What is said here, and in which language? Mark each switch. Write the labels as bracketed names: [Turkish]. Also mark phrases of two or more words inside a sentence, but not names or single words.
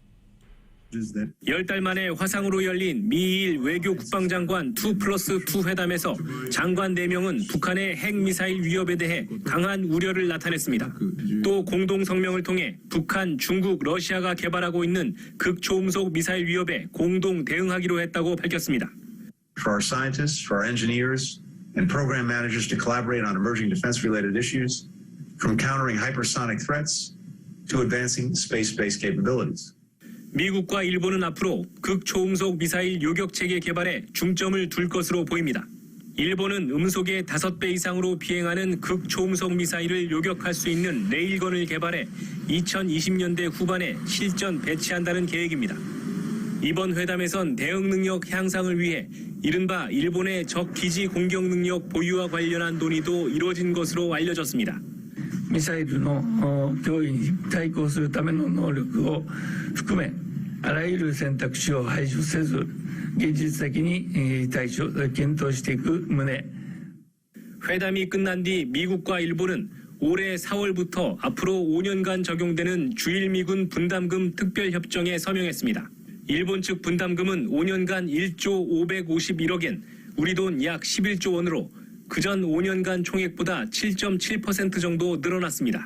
[Korean] 10달 만에 화상으로 열린 미일 외교 국방장관 2+2 회담에서 장관 4명은 북한의 핵미사일 위협에 대해 강한 우려를 나타냈습니다. 또 공동 성명을 통해 북한, 중국, 러시아가 개발하고 있는 극초음속 미사일 위협에 공동 대응하기로 했다고 밝혔습니다. [English] For our scientists, for our engineers, and program managers to collaborate on emerging defense-related issues, from countering hypersonic threats to advancing space-based capabilities. [Korean] 미국과 일본은 앞으로 극초음속 미사일 요격체계 개발에 중점을 둘 것으로 보입니다. 일본은 음속의 5배 이상으로 비행하는 극초음속 미사일을 요격할 수 있는 레일건을 개발해 2020년대 후반에 실전 배치한다는 계획입니다. 이번 회담에선 대응 능력 향상을 위해 이른바 일본의 적 기지 공격 능력 보유와 관련한 논의도 이루어진 것으로 알려졌습니다. [Japanese] ミサイルの脅威に対抗するための能力を含めあらゆる選択肢を排除せず現実的に検討していく旨 [Korean] 회담이 끝난 뒤 미국과 일본은 올해 4월부터 앞으로 5년간 적용되는 주일미군 분담금 특별협정에 서명했습니다. 일본 측 분담금은 5년간 1조 551억엔, 우리 돈 약 11조 원으로 그전 5년간 총액보다 7.7% 정도 늘어났습니다.